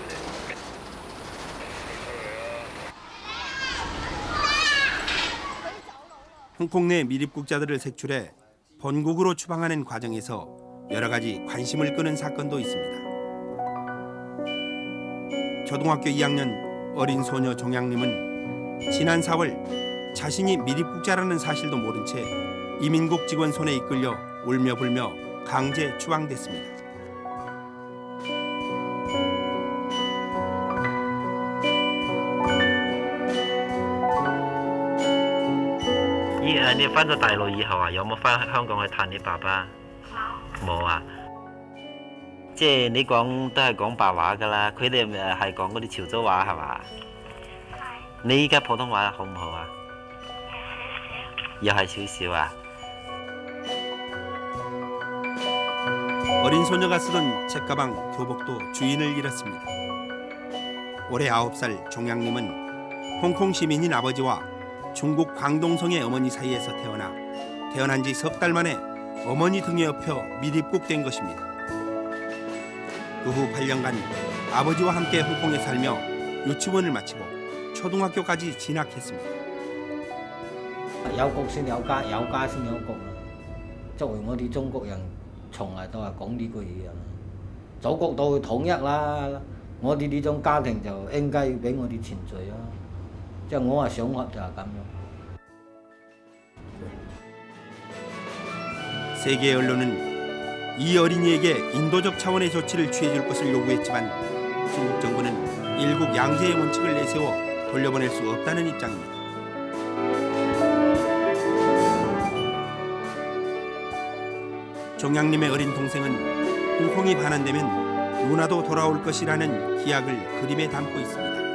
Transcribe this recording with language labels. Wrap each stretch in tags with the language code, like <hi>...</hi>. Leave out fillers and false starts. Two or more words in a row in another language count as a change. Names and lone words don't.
<ko>홍콩 내 미립국자들을 색출해 본국으로 추방하는 과정에서 여러 가지 관심을 끄는 사건도 있습니다. 초등학교 2학년 어린 소녀 종양님은 지난 4월 자신이 미립국자라는 사실도 모른 채 이민국 직원 손에 이끌려 울며 불며 강제 추방됐습니다.</ko> <yue>你翻咗大陸以後啊，有冇翻香港去探你爸爸？冇啊。即係你講都係講白話㗎啦，佢哋係講嗰啲潮州話係嘛？你依家普通話好唔好啊？又係少少啊。</yue> <ko>어린 소녀가 쓰던 책가방, 교복도 주인을 잃었습니다. 올해 9살 종양님은 홍콩 시민인 아버지와 중국 광동성의 어머니 사이에서 태어난 지 석 달 만에 어머니 등에 업혀 미립국된 것입니다. 그 후 8년간 아버지와 함께 홍콩에 살며 유치원을 마치고 초등학교까지 진학했습니다.</ko> <yue>有國先有家，有家先有國。作為我哋中國人，從來都係講呢句嘢啊！祖國都會統一啦，我哋呢種家庭就應該要俾我哋存在啊！即係我係想法就係咁樣。</yue> <ko>세계 언론은 이 어린이에게 인도적 차원의 조치를 취해줄 것을 요구했지만 중국 정부는 일국 양제의 원칙을 내세워 돌려보낼 수 없다는 입장입니다. 종양님의 어린 동생은 홍콩이 반환되면 누나도 돌아올 것이라는 기약을 그림에 담고 있습니다.</ko>